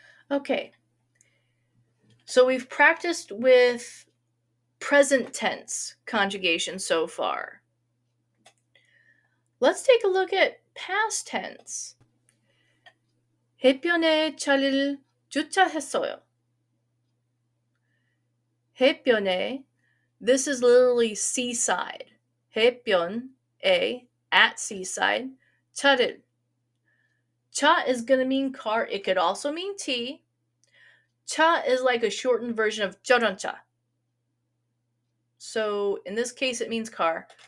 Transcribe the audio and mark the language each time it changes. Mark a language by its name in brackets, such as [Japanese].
[English] Okay. So we've practiced with present tense conjugation so far. Let's take a look at past tense. [Korean] 해변에 차를 주차했어요. [English] 해변에, this is literally seaside. 해변, at seaside. 차를. 차 is going to mean car. It could also mean tea. 차 is like a shortened version of 자동차. So in this case, it means car.